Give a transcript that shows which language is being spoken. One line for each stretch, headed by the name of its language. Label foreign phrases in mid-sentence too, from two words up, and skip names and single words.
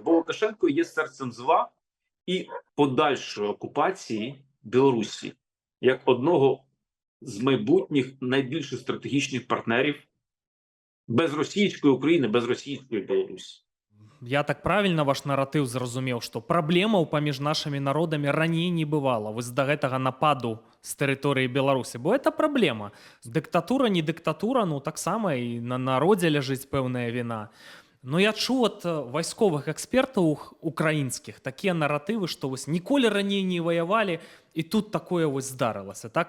Ukrainian: Бо Лукашенко є серцем зла і подальшої окупації Білорусі як одного з майбутніх найбільших стратегічних партнерів без російської України, без російської Білорусі.
Belarusian: Я так правильно ваш наратыў зразумеў, што праблемаў паміж нашымі народамі раней не бывала вось да гэтага нападу з тэрыторыі Беларусі, бо это праблема. Дыктатура, не дыктатура, ну таксама і на народзе ляжыць пэўная віна. Но я чуў ад вайсковых экспертаў украінскіх такія наратывы, што вось ніколі раней не ваявалі, і тут такое вось здарылася, так?